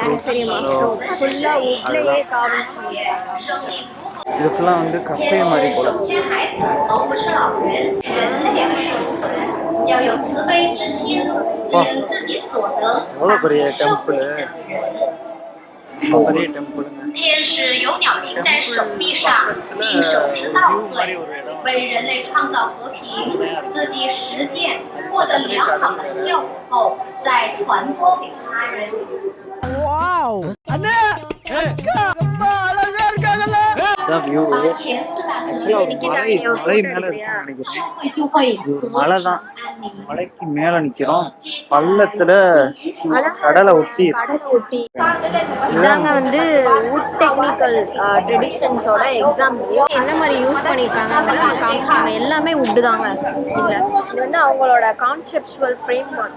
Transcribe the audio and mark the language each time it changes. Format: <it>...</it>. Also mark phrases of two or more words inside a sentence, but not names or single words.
<ta>ஃபுல்லா உட்லயே கார்விங்ஸ் பண்ணிருக்காங்க. இது ஃபுல்லாக வந்து கஃபே மாதிரி போல. எவ்வளோ பெரிய டெம்பிள், பெரிய டெம்பிளுங்க.</ta> <zh>天使有鸟停在手臂上，匕首持稻穗，为人类创造和平，自己实践，获得良好的效果后，再传播给他人。前4大责任，</zh> <ta>மலை மேல நினைக்கிறேன்.</ta> <zh>社会就会</zh> <ta>மலை தான், மலைக்கு மேல நிக்கிறோம். பள்ளத்துல கடலை ஒட்டி. இதாங்க வந்து</ta> <en>wood technical</en> <ta>ட்ரெடிஷன்ஸோட எக்ஸாம்பிள். என்ன மாதிரி யூஸ் பண்ணியிருக்காங்கிறத நம்ம காமிச்சிருக்காங்க. எல்லாமே வுட்டு தாங்க. இது வந்து அவங்களோட</ta> <en>conceptual framework.</en>